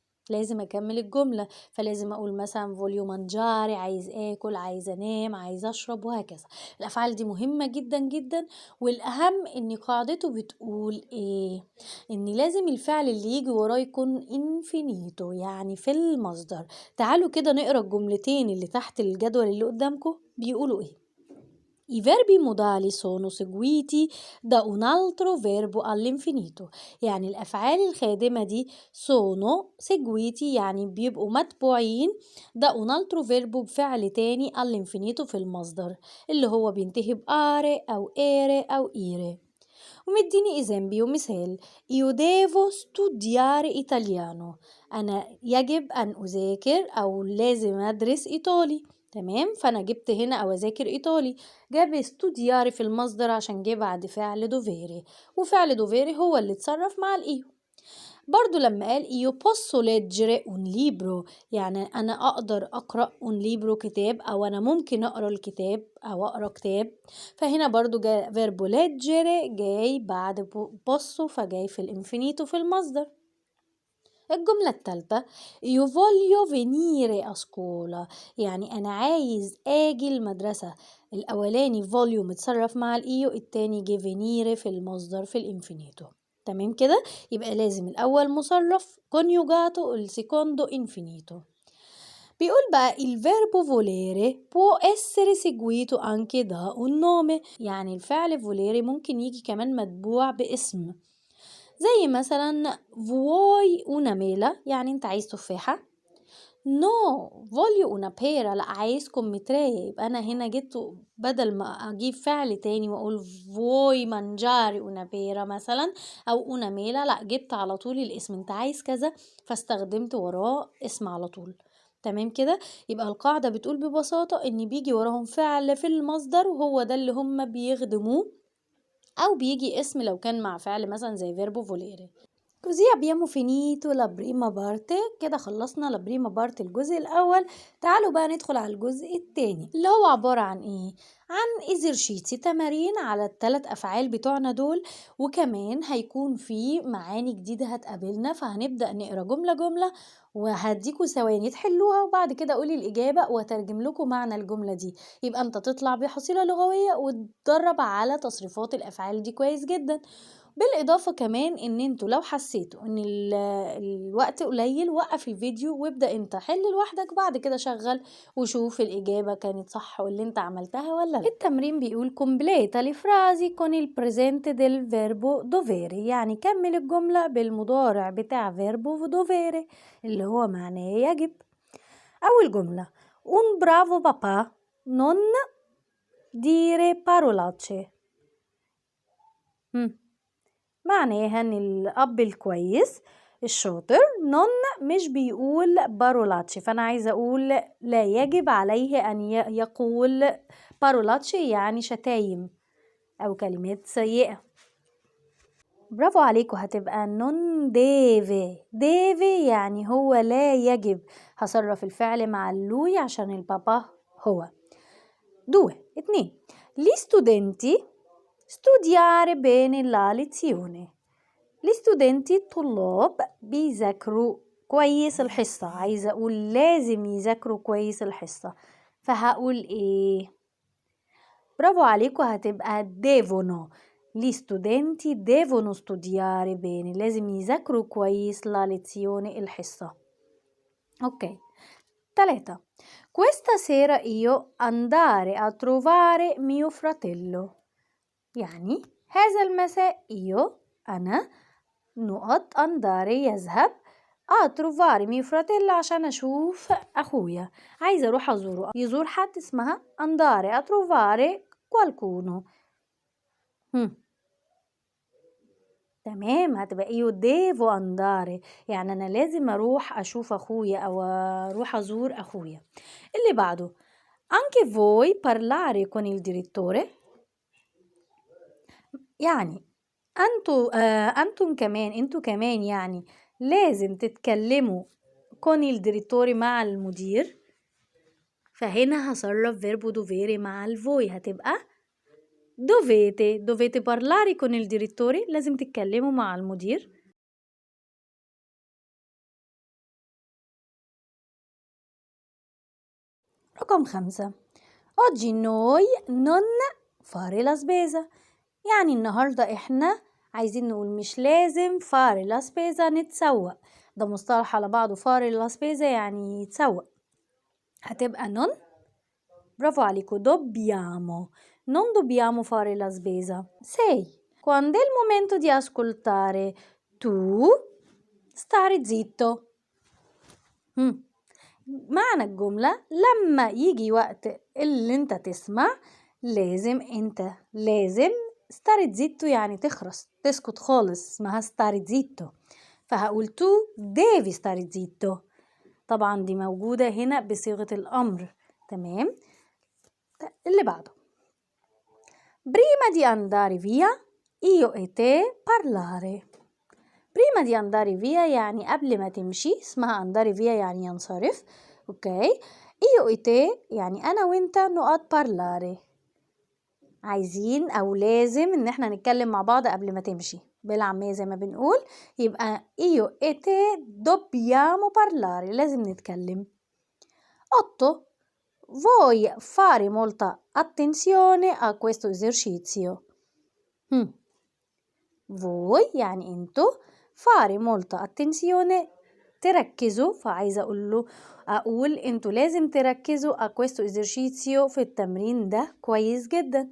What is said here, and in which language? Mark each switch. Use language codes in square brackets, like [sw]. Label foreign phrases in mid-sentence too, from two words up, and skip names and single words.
[ar] لازم أكمل الجملة، فلازم أقول مثلا [it] voglio mangiare [ar] عايز آكل، عايز أنام، عايز أشرب، وهكذا. الأفعال دي مهمة جدا جدا، والأهم إن قاعدته بتقول إيه؟ إن لازم الفعل اللي يجي وراه يكون انفينيتو، يعني في المصدر. تعالوا كده نقرأ الجملتين اللي تحت الجدول اللي قدامكم بيقولوا إيه. [it] I verbi modali sono seguiti da un altro verbo all'infinito. [ar] يعني الأفعال الخادمة دي [it] sono seguiti [ar] يعني بيبقوا متبوعين [it] da un altro verbo [ar] بفعل تاني [it] all'infinito [ar] في المصدر اللي هو بينتهي بآري أو إيري أو إيري. ومديني إزامبيو مثال [it] Io devo studiare italiano. [ar] أنا يجب أن أذاكر أو لازم أدرس إيطالي. تمام، فأنا جبت هنا أو أذاكر إيطالي، جاب studiare في المصدر عشان جه بعد فعل دوفيري، وفعل دوفيري هو اللي اتصرف مع الإيو. برضو لما قال [it] io posso leggere un libro [ar] يعني أنا أقدر أقرأ [it] un libro [ar] كتاب، أو أنا ممكن أقرأ الكتاب أو أقرأ كتاب، فهنا برضو جاء [it] verbo leggere [ar] جاي بعد posso فجاي في الانفينيتو في المصدر. الجملة الثالثة [it] io voglio venire a scuola [ar] يعني أنا عايز آجي المدرسة. الأولاني voglio متصرف مع الإيو، التاني جه venire في المصدر في الانفينيتو. تمام كده، يبقى لازم الأول مصرف coniugato [it] والsecondo infinito. بيقول بقى il verbo volere può essere seguito anche da un nome، [ar] يعني الفعل volere ممكن يجي كمان متبوع باسم، زي مثلا [it] vuoi una mela [ar] يعني انت عايز تفاحة. [it] no voglio una pera [ar] لا عايز كمثرية، يبقى انا هنا جيت بدل ما اجيب فعل تاني واقول [it] vuoi mangiare una pera [ar] مثلا او [it] una mela، [ar] لا جبت على طول الاسم انت عايز كذا فاستخدمت وراه اسم على طول. تمام كده، يبقى القاعدة بتقول ببساطة ان بيجي وراهم فعل في المصدر وهو ده اللي هم بيخدموه، أو بيجي اسم لو كان مع فعل مثلا زي [it] verbo volere. Così abbiamo finito la prima parte. [ar] كده خلصنا [it] la prima parte [ar] الجزء الأول. تعالوا بقى ندخل على الجزء التاني اللي هو عبارة عن إيه؟ عن إزرشيتي، تمارين على ال3 أفعال بتوعنا دول، وكمان هيكون في معاني جديدة هتقابلنا، فهنبدأ نقرأ جملة جملة وهديكوا ثواني تحلوها، وبعد كده قولي الإجابة وترجم لكم معنى الجملة دي، يبقى أنت تطلع بحصيلة لغوية وتدرب على تصريفات الأفعال دي كويس جدا. بالإضافة كمان إن انتوا لو حسيتوا إن الوقت قليل وقف الفيديو وابدأ انت حل لوحدك، بعد كده شغل وشوف الإجابة كانت صح واللي انت عملتها ولا لا. التمرين بيقول [it] completa le frasi con il presente del verbo dovere، [ar] يعني كمل الجملة بالمضارع بتاع [it] verbo dovere [ar] اللي هو معناه يجب. أول جملة [it] un bravo papà non dire parolacce. [ar] معناها ان الاب الكويس الشاطر نون مش بيقول بارولاتشي، فانا عايزه اقول لا يجب عليه ان يقول بارولاتشي يعني شتايم او كلمات سيئه. برافو عليكم، هتبقى [it] non devi [ar] يعني هو لا يجب، هصرف الفعل مع اللوي عشان البابا هو. [it] 2 gli studenti studiare bene la lezione. gli studenti [ar] الطلاب بيذاكروا كويس الحصة، عايزة أقول لازم يذاكروا كويس الحصة، فهقول إيه؟ برافو عليكم، هتبقى devono. [it] gli studenti devono studiare bene، [ar] لازم يذاكروا كويس [it] la lezione [ar] الحصة. [it] أوكي. 3 questa sera io andare a trovare mio fratello، [ar] يعني هذا المساء أنا نقط andare يذهب [it] a trovare mio fratello [ar] عشان أشوف أخويا، عايزة أروح أزوره، يزور حد اسمها [it] andare a trovare qualcuno. [ar] تمام، هتبقى [it] io devo andare [ar] يعني أنا لازم أروح أشوف أخويا أو أروح أزور أخويا. اللي بعده [it] anche voi parlare con il direttore، [ar] يعني انتوا كمان يعني لازم تتكلموا [it] con il direttore [ar] مع المدير، فهنا هصرف [it] verbo dovere [ar] مع الفوي هتبقى [it] dovete parlare con il direttore، [ar] لازم تتكلموا مع المدير. رقم 5. [it] Oggi noi non fare la spesa. [ar] يعني النهاردة إحنا عايزين نقول مش لازم [it] fare la spesa [ar] نتسوق. ده مصطلح على بعضه [it] fare la spesa [ar] يعني يتسوق. هتبقى non. برافو عليكم. [it] Dobbiamo. Non dobbiamo fare la spesa. 6. Quando è il momento di ascoltare, tu stare zitto. [ar] معنى الجملة لما يجي وقت اللي انت تسمع لازم [it] stare zitto [ar] يعني تخرس تسكت خالص، اسمها [it] stare zitto. فهقول tu devi stare zitto. [ar] طبعا دي موجودة هنا بصيغة الأمر. [it] تمام. [ar] اللي بعده [it] prima di andare via io e te parlare. prima di andare via [ar] يعني قبل ما تمشي، اسمها [it] andare via [ar] يعني ينصرف. اوكي. [it] io e te [ar] يعني أنا وانت نقعد parlare، عايزين أو لازم إن احنا نتكلم مع بعض قبل ما تمشي بالعامية زي ما بنقول. [it] يبقى io e te dobbiamo parlare، [ar] لازم نتكلم. 8. [it] Vuoi fare molta attenzione a questo esercizio. [ar] Voi يعني انتوا [it] fare molta attenzione [ar] تركزوا، فعايزة أقول انتوا لازم تركزوا [it] a questo esercizio [ar] في التمرين ده كويس جدا.